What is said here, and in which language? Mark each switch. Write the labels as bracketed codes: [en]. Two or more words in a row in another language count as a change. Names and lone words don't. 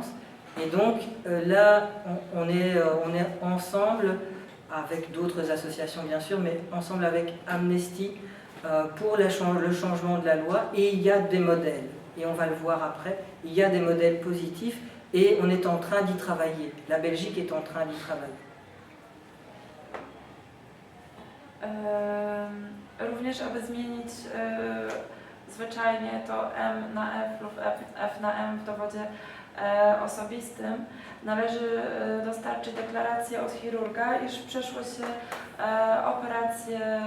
[fr] Et donc là, on est ensemble avec d'autres associations bien sûr, mais ensemble avec Amnesty pour le changement de la loi. Et il y a des modèles. Et on va le voir après, il y a des modèles positifs et on est en train d'y travailler. La Belgique est en train d'y travailler. [pl] Również, aby zmienić zwyczajnie to M na F lub F na M w dowodzie osobistym, należy dostarczyć deklarację od chirurga, iż przeszło się operację